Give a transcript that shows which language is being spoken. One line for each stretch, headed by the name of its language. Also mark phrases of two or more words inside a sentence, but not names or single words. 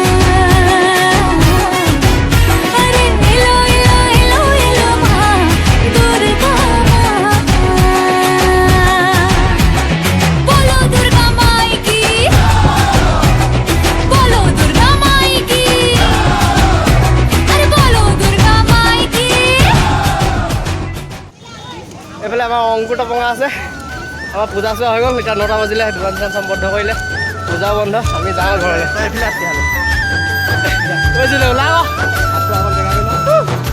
Bangla: আরে এলো এলো এলো এলো মা দুর্গা মা বলো দুর্গা মাই কি বলো দুর্গা মাই কি আরে বলো দুর্গা মাই কি
Assamese: এইফালে আমাৰ অংকুৰ টপঙা আছে আমাৰ পূজা চোৱা হৈ গ'ল এতিয়া 9টা বাজিলে দোকান চোকান চব বন্ধ কৰিলে পূজাও বন্ধ আমি যাওঁ ঘৰলৈ এইফালে আছে কৈছিলোঁ ওলাও আছোঁ আমাৰ জেগাবিলাক